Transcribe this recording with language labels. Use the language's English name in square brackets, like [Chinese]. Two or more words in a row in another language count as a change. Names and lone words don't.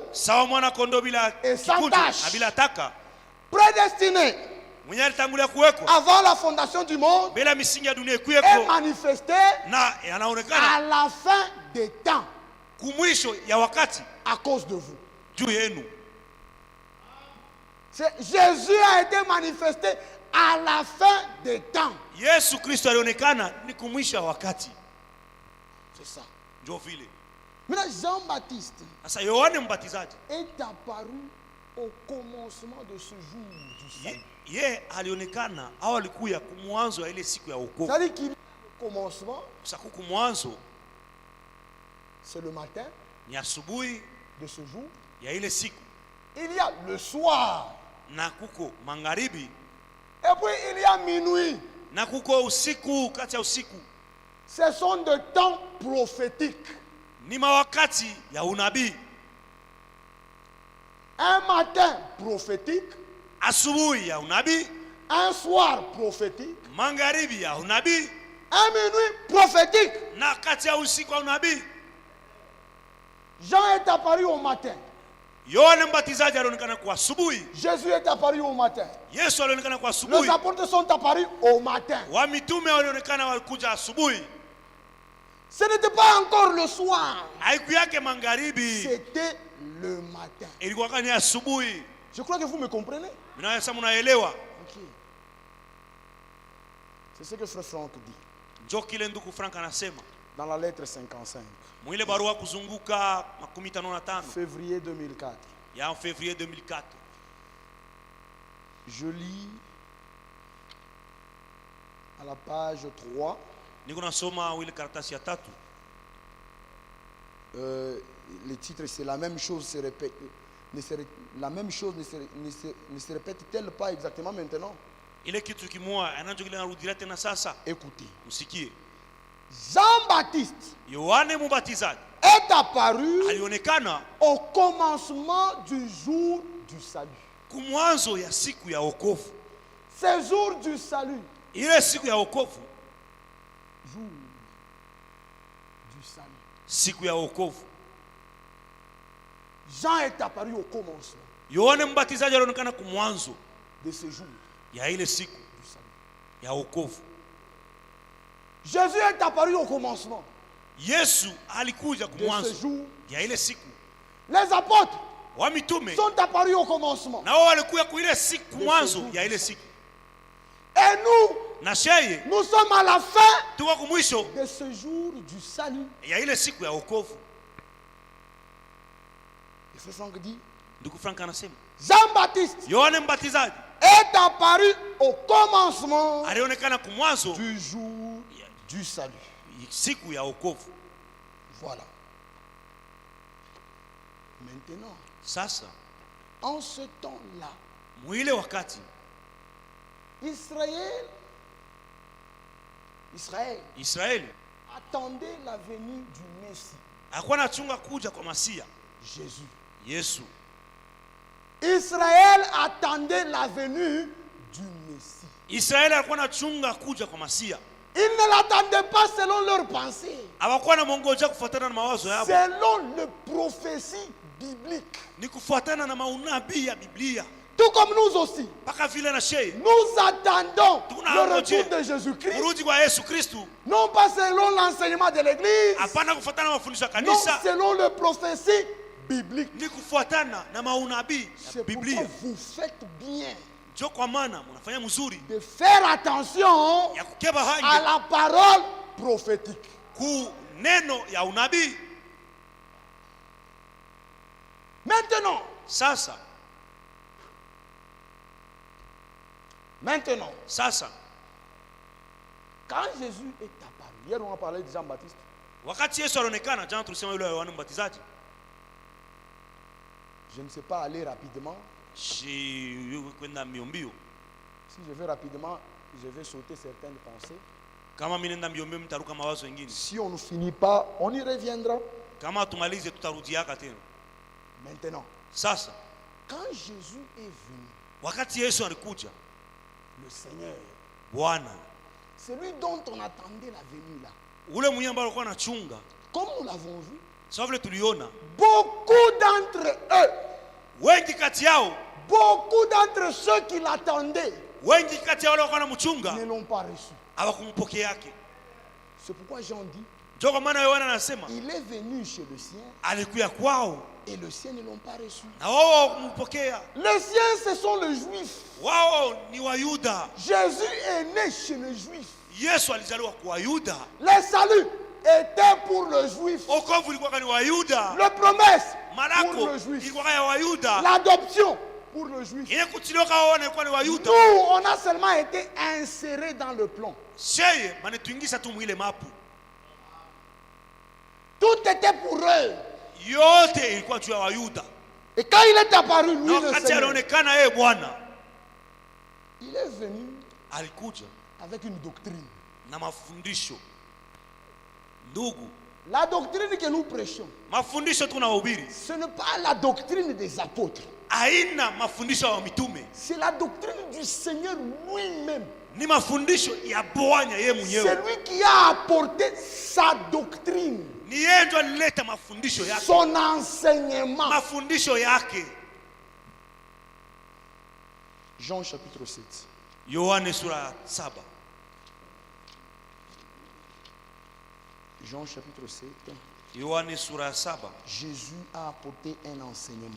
[Swahili] sawa mwana kondoo bila [French] Et sans [Swahili] kikutu [French] tache. [Swahili] na bila taka, [French] prédestiné [Swahili] mwenye alitangulia kuwekwa [French] avant la fondation du monde, [Swahili] bila misingi ya dunia [French] est [Swahili] ikuweko, [French] manifesté [Swahili] na [French] à [Swahili] anaonekana [French] la fin des temps [Swahili] kumwisho ya wakati [French] à cause de vous. [Swahili] juu yenu. [French] Jésus a été manifesté à la fin des temps. [Swahili] Yesu Kristo alionekana ni kumwisho ya wakati, [French] C'est ça. [Swahili] njo vile. [French] Maintenant, Jean-Baptiste [Swahili] Sasa Yohane Mbatizaji [French] est apparu au commencement de ce jour du salut. [Swahili] ye alionekana au alikuya kumwanzo ya ile siku ya wokovu. [French] C'est-à-dire qu'il y a le commencement, [Swahili] Saku kumwanzo [French] c'est le matin [Swahili] ni asubuhi [French] de ce jour. [Swahili] ya ile siku, [French] Il y a le soir. [Swahili] na kuko magharibi, [French] Et puis il y a minuit. [Swahili] na kuko usiku. Kati ya usiku [French] Ce sont des temps prophétiques. [Swahili] ni mawakati ya unabii. [French] Un matin prophétique, [Swahili] Asubuhi ya unabii, [French] un soir prophétique, [Swahili] magharibi ya unabii, [French] un minuit prophétique. [Swahili] na kati ya usiku ya unabii. [French] Jean est apparu au matin. [Swahili] Yohane Mbatizaji alionekana kwa asubuhi. [French] Jésus est apparu au matin. [Swahili] Yesu alionekana kwa [French] Les [Swahili] asubuhi. [French] apôtres sont apparus au matin. [Swahili] Wa mitume walionekana walikuja asubuhi. [French] Ce n'était pas encore le soir. [Swahili] haikuyake magharibi, [French] C'était le matin. [Swahili] ilikuwa ni asubuhi. [French] Je crois que vous me comprenez. [Swahili] Mnaweza mnaelewa? [French] Ok. C'est ce que Frère Franck dit [Swahili] Njo kile ndugu Frank anasema [French] dans la lettre 55, [Swahili] mwile barua kuzunguka 55 [French] février 2004. [Swahili] ya février 2004. [French] Je lis à la page 3. [Swahili] Niko nasoma ile karatasi ya 3. [French] Le titre, c'est la même chose se répète. La même chose ne se répète-t-elle pas exactement maintenant? [Swahili] Ile kitu kimoja anacho kile narudia tena sasa. [French] Écoutez. [Swahili] Msikie. [French] Jean-Baptiste [Swahili] Yohane Mbatizaji [French] est apparu [Swahili] alionekana [French] au commencement du jour du salut. [Swahili] kumwanzo ya siku ya wokovu. [French] Ce jour du salut. [Swahili] Ile siku ya wokovu. [French] Jour du salut. [Swahili] Siku ya wokovu. [French] Jean est apparu au commencement [Swahili] Yohane Mbatizaji alionekana kumwanzo [French] de ce jour [Swahili] ya ile siku [French] du salut. [Swahili] ya wokovu. [French] Jésus est apparu au commencement [Swahili] Yesu alikuja [French] de [Swahili] kumwanzo [French] ce jour. [Swahili] ya ile siku. [French] Les apôtres [Swahili] Wa mitume [French] sont apparus au commencement. [Swahili] na wao walikuja kwa ile siku mwanzo ya ile siku. [French] Et nous, [Swahili] Na sheye [French] nous sommes à la fin [Swahili] tuko kumwisho [French] de ce jour du salut. [Swahili] ya ile siku ya wokovu. [French] Et Frère Franck dit, [Swahili] Ndugu Frank anasema [French] Jean-Baptiste [Swahili] Yohane Mbatizaji [French] est apparu au commencement [Swahili] alionekana kumwanzo [French] du jour du salut. [Swahili] siku ya wokovu. [French] Voilà. Maintenant, [Swahili] Sasa [French] en ce temps-là, [Swahili] mwile wakati Israeli [French] attendait la venue du Messie, [Swahili] hakuwa anachunga kuja kwa Masia [French] Jésus. [Swahili] Yesu. [French] Israël attendait la venue du Messie. [Swahili] Israeli alikuwa anachunga kuja kwa Masia. [French] Ils ne l'attendaient pas selon leurs pensées, [Swahili] Hawakuwa na mongoja kufuatana na mawazo yao, [French] selon les prophéties bibliques. [Swahili] ni kufuatana na maunabii ya Biblia. [French] Tout comme nous aussi, [Swahili] Paka vile na sheye [French] nous attendons le retour de Jésus-Christ, [Swahili] kurudi kwa Yesu Kristu, [French] non pas selon l'enseignement de l'Église, [Swahili] hapana kufuatana na mafundisho ya [French] non [Swahili] kanisa, [French] selon les prophéties bibliques. [Swahili] ni kufuatana na maunabii ya [French] C'est pourquoi [Swahili] Biblia. [French] vous faites bien [Swahili] Ndio kwa maana mnafanya mzuri [French] de faire attention [Swahili] ya kukeba [French] à hange la parole prophétique. [Swahili] ku neno ya unabii. [French] Maintenant, [Swahili] Sasa [French] quand Jésus est apparu, hier on a parlé de Jean-Baptiste, [Swahili] wakati Yesu alionekana, jana tulisema yule Yohana Mbatizaji. [French] je ne sais pas aller rapidement. [Swahili] Kwenda mbio mbio. [French] Si je vais rapidement, je vais sauter certaines pensées. [Swahili] Kama mimi nenda mbio mbio mtaruka mawazo mengine. [French] Si on ne finit pas, on y reviendra. [Swahili] Kama tumalize tutarudiaka tena. [French] Maintenant, [Swahili] Sasa [French] quand Jésus est venu, [Swahili] wakati Yesu alikuja, [French] le Seigneur, [Swahili] Bwana [French] celui dont on attendait la venue là, [Swahili] ule mwenye ambaye alikuwa anachunga, [French] comme nous l'avons vu, [Swahili] sawa vile tuliona, [French] beaucoup d'entre eux, [Swahili] wengi kati yao, [French] beaucoup d'entre ceux qui l'attendaient, [Swahili] wengi kati yao wale walikuwa wanamchunga [French] ne l'ont pas reçu. [Swahili] hawakumpokea yake. [French] C'est pourquoi Jean dit, [Swahili] Ndio kwa maana Yohana anasema [French] il est venu chez le sien [Swahili] alikuya kwao [French] et le sien ne l'ont pas reçu. [Swahili] na wao hawakumpokea. [French] Les siens, ce sont les Juifs. [Swahili] Wao ni Wayuda. [French] Jésus est né chez les Juifs. [Swahili] Yesu alizaliwa kwa Wayuda. [French] Le salut était pour le Juif. [Swahili] Wokovu ulikuwa ni Wayuda. [French] La promesse pour Malako le Juif. [Swahili] ilikuwa ya Wayuda. [French] L'adoption pour le Juif. [Swahili] Yeye kutiliwa kwa wana ilikuwa ni Wayuda. [French] Nous, on a seulement été insérés dans le plan. [Swahili] Sheye manituingiza tu mwile mapu. [French] Tout était pour eux. [Swahili] Yote ilikuwa juu ya Wayuda. [French] Et quand il est apparu, lui, [Swahili] Na [French] le [Swahili] wakati [French] Seigneur, [Swahili] alionekana yeye Bwana, [French] il est venu [Swahili] alikuja [French] avec une doctrine. [Swahili] na mafundisho. Ndugu, [French] La doctrine que nous prêchons, [Swahili] mafundisho tunahubiri [French] ce n'est pas la doctrine des apôtres. [Swahili] haina mafundisho ya mitume, [French] C'est la doctrine du Seigneur lui-même. [Swahili] ni mafundisho ya Bwana yeye mwenyewe. [French] C'est lui qui a apporté sa doctrine, [Swahili] Ni yeye ndiye alileta mafundisho yake, [French] son enseignement. [Swahili] mafundisho yake. [French] Jean chapitre 7. [Swahili] Yohane sura 7. [French] Jean chapitre 7. [Swahili] Yohane sura ya 7. [French] Jésus a apporté un enseignement.